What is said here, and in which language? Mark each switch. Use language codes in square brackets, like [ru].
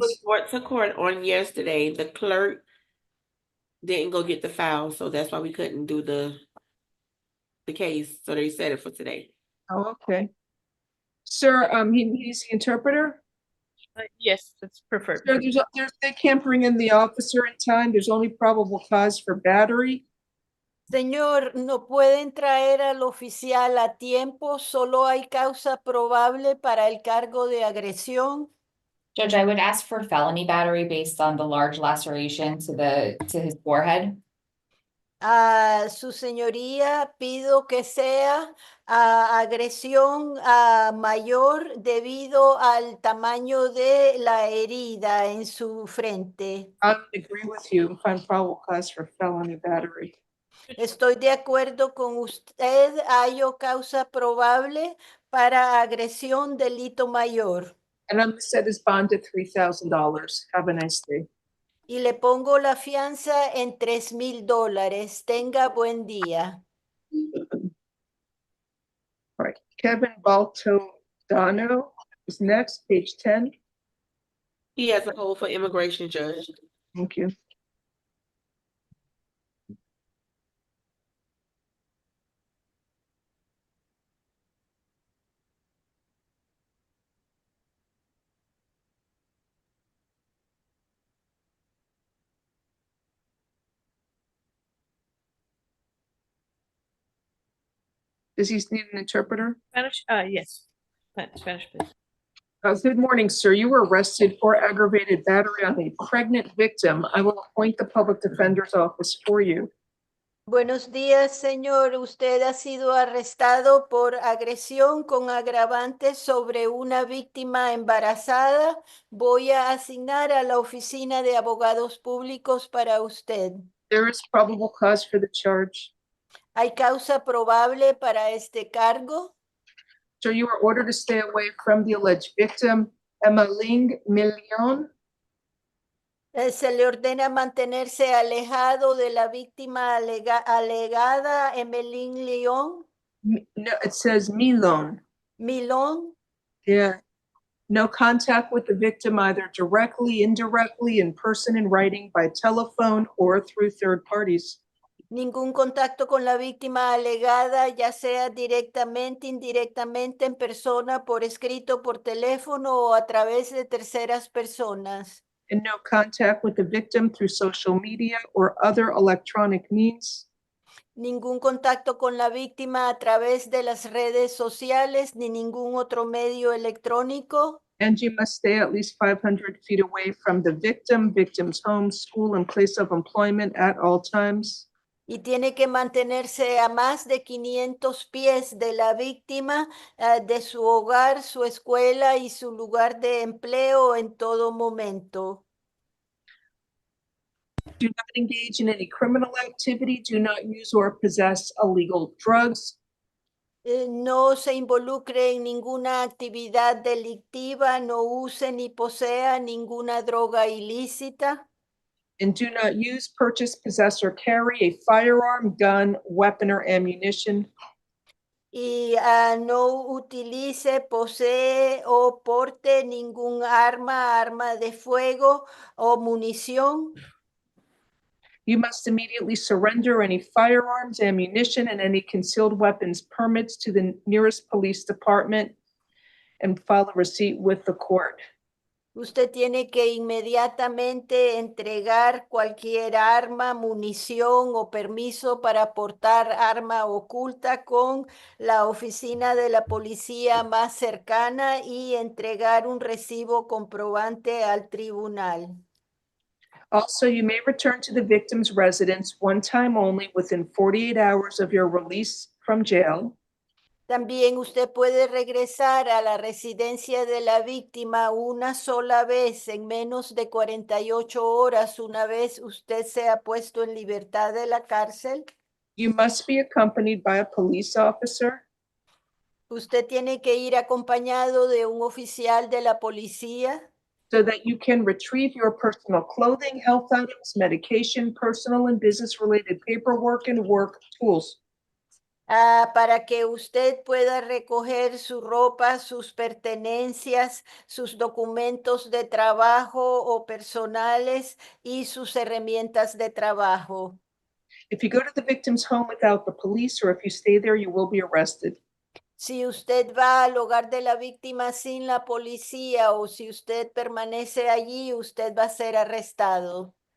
[en] Was brought to court on yesterday. The clerk didn't go get the file, so that's why we couldn't do the case. So they set it for today. Oh, okay. Sir, he's the interpreter? Yes, it's preferred. Sir, they can't bring in the officer in time. There's only probable cause for battery. [es] Señor, no pueden traer al oficial a tiempo, solo hay causa probable para el cargo de agresión. [en] Judge, I would ask for felony battery based on the large laceration to his forehead. [es] Su señoría, pido que sea agresión mayor debido al tamaño de la herida en su frente. [en] I would agree with you and find probable cause for felony battery. [es] Estoy de acuerdo con usted, hallo causa probable para agresión delito mayor. [en] And I'm going to set his bond at $3,000. Have a nice day. [es] Y le pongo la fianza en $3,000. Tenga buen día. [en] All right, Kevin Baltodano is next, page 10. He has a hold for immigration, Judge. Thank you. Does he need an interpreter? Spanish, yes. Spanish, please. Good morning, sir. You were arrested for aggravated battery on a pregnant victim. I will appoint the public defender's office for you. [es] Buenos días, señor. Usted ha sido arrestado por agresión con agravantes sobre una víctima embarazada. Voy a asignar a la oficina de abogados públicos para usted. [en] There is probable cause for the charge. [es] ¿Hay causa probable para este cargo? [en] So you are ordered to stay away from the alleged victim, Emmeline Million. [es] Se le ordena mantenerse alejado de la víctima alegada, Emeline León. [en] No, it says Milon. [es] Milón. [en] Yeah. No contact with the victim either directly, indirectly, in person, in writing, by telephone, or through third parties. [es] Ningún contacto con la víctima alegada, ya sea directamente, indirectamente, en persona, por escrito, por teléfono o a través de terceras personas. [en] And no contact with the victim through social media or other electronic means. [es] Ningún contacto con la víctima a través de las redes sociales ni ningún otro medio electrónico. [en] And you must stay at least 500 feet away from the victim, victim's home, school, and place of employment at all times. [es] Y tiene que mantenerse a más de 500 pies de la víctima, de su hogar, su escuela y su lugar de empleo en todo momento. [en] Do not engage in any criminal activity. Do not use or possess illegal drugs. [es] No se involucre en ninguna actividad delictiva, no use ni posea ninguna droga ilícita. [en] And do not use, purchase, possess, or carry a firearm, gun, weapon, or ammunition. [es] Y no utilice, posee o porte ningún arma de fuego o munición. [en] You must immediately surrender any firearms, ammunition, and any concealed weapons permits to the nearest police department and file a receipt with the court. [es] Usted tiene que inmediatamente entregar cualquier arma, munición o permiso para portar arma oculta con la oficina de la policía más cercana y entregar un recibo comprobante al tribunal. [en] Also, you may return to the victim's residence one time only within 48 hours of your release from jail. [es] También usted puede regresar a la residencia de la víctima una sola vez en menos de 48 horas una vez usted sea puesto en libertad de la cárcel. [en] You must be accompanied by a police officer. [es] Usted tiene que ir acompañado de un oficial de la policía. [en] So that you can retrieve your personal clothing, health items, medication, personal and business-related paperwork, and work tools. [es] Para que usted pueda recoger su ropa, sus pertenencias, sus documentos de trabajo o personales y sus herramientas de trabajo. [en] If you go to the victim's home without the police, or if you stay there, you will be arrested. [es] Si usted va al hogar de la víctima sin la policía o si usted permanece allí, usted va a ser arrestado.